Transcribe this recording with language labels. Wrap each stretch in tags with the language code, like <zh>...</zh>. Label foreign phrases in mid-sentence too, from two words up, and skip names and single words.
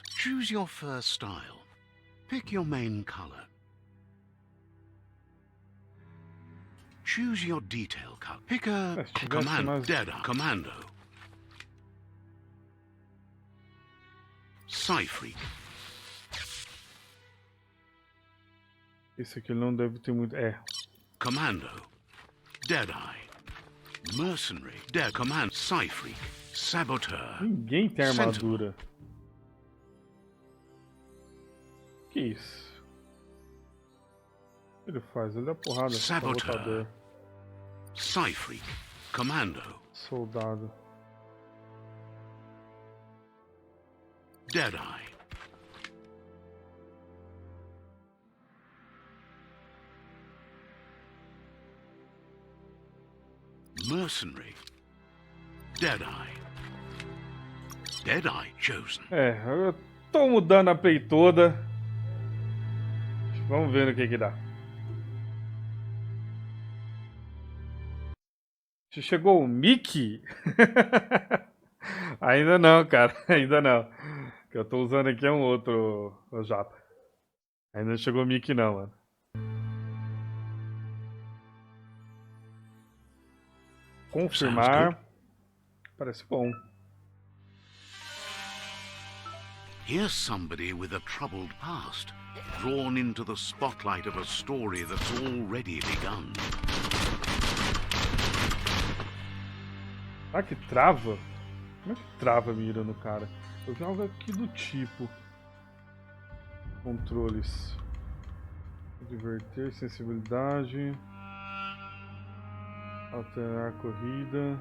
<en>Choose your fur style. Pick your main color. Choose your detail color. Pick a commando. Deadeye. Commando. Psyfreak.</en> <pt>Esse aqui não deve ter muito.</pt> <en>Commando. Deadeye. Mercenary. Command. Psyfreak. Saboteur.</en> <pt>Ninguém tem armadura. Que isso? O que ele faz? Ele dá porrada.</pt> <en>Saboteur. Psyfreak. Commando.</en> <pt>Soldado.</pt> <en>Deadeye. Mercenary. Deadeye. Deadeye chosen.</en> <pt>Eu tô mudando a play toda. Vamos ver no que dá. Chegou o Mickey? Ainda não, cara. Ainda não. O que eu tô usando aqui é um outro japa. Ainda não chegou o Mickey não, mano. Confirmar. Parece bom.</pt> <en>Here's somebody with a troubled past, drawn into the spotlight of a story that's already begun.</en> <pt>Ah, que trava? Como é que trava a mira no cara? Eu vi algo aqui do tipo. Controles. Diverter, sensibilidade. Alterar a corrida.</pt>